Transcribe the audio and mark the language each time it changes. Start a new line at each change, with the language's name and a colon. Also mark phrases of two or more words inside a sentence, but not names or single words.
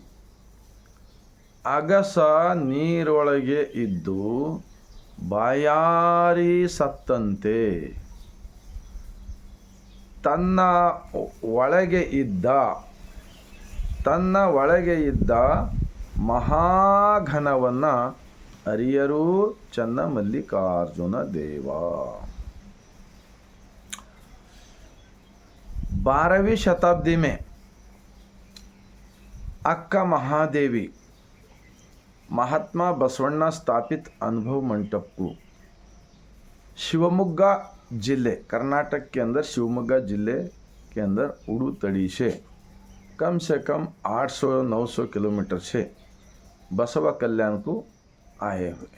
Kannada: ಅಗಸ ನೀರೊಳಗೆ ಇದ್ದು ಬಾಯಾರಿ ಸತ್ತಂತೆ, ತನ್ನ ಒಳಗೆ ಇದ್ದ ಮಹಾಘನವನ್ನು ಅರಿಯರು ಚನ್ನಮಲ್ಲಿಕಾರ್ಜುನ ದೇವ.
Hindi: 12वीं शताब्दी में अक्का महादेवी महात्मा बसवण्णा स्थापित अनुभव मंडप को शिवमोग्गा जिले, कर्नाटक के अंदर शिवमोग्गा जिले के अंदर उड़ूतड़ी से कम 800-900 किलोमीटर से बसवा कल्याण को आए हुए.